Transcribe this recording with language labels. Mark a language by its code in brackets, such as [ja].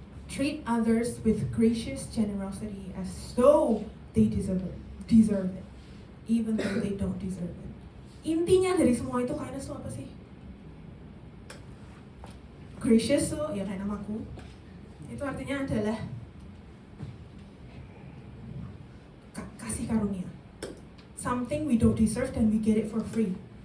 [en] Treat others with gracious generosity as though they deserve it, even though they don't deserve it. [id] Intinya dari semua itu kindness itu apa sih? Gracious tuh ya kayak namaku. Itu artinya adalah kasih karunia. [en] Something we don't deserve and we get it for free.